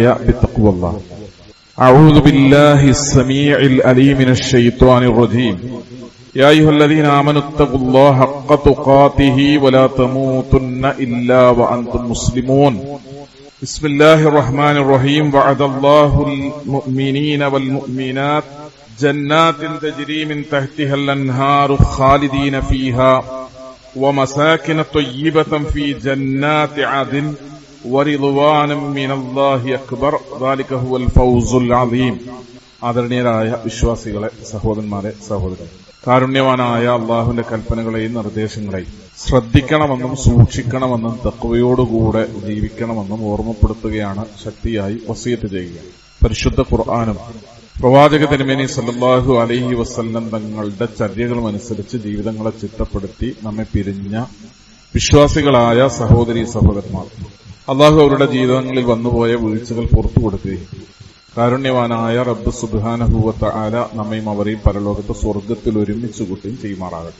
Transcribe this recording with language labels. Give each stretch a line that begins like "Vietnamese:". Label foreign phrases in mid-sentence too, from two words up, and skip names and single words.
Arabic: بتقوى الله أعوذ بالله السميع العليم من الشيطان الرجيم يا أيها الذين آمنوا اتقوا الله حق تقاته ولا تموتن إلا وأنتم مسلمون بسم الله الرحمن الرحيم وعد الله المؤمنين والمؤمنات جنات تجري من تحتها الأنهار خالدين فيها ومساكن طيبة في جنات عدن ورضوان من الله أكبر ذلك هو الفوز العظيم
Malayalam: ആദരണീയരായ വിശ്വാസികളെ, സഹോദരന്മാരെ, സഹോദരൻ, കാരുണ്യവാനായ അള്ളാഹുവിന്റെ കൽപ്പനകളെയും നിർദ്ദേശങ്ങളെയും ശ്രദ്ധിക്കണമെന്നും സൂക്ഷിക്കണമെന്നും തഖ്വയോടുകൂടെ ജീവിക്കണമെന്നും ഓർമ്മപ്പെടുത്തുകയാണ് ശക്തിയായി വസിയത്ത് ചെയ്യുക. പരിശുദ്ധ ഖുർആനും പ്രവാചക തിരുമേനി
Arabic: صلى الله عليه وسلم
Malayalam: തങ്ങളുടെ ചര്യകളും അനുസരിച്ച് ജീവിതങ്ങളെ ചിട്ടപ്പെടുത്തി നമ്മെ പിരിഞ്ഞ വിശ്വാസികളായ സഹോദരീ സഹോദരന്മാർ, അള്ളാഹു അവരുടെ ജീവിതങ്ങളിൽ വന്നുപോയ വീഴ്ചകൾ പുറത്തു കൊടുക്കുകയും കാരുണ്യവാനായ റബ്ബ്
Arabic: سبحانه وتعالى
Malayalam: നമ്മയും അവരെയും പരലോകത്ത് സ്വർഗത്തിൽ ഒരുമിച്ച് കൂട്ടുകയും ചെയ്യുമാറാകട്ടെ.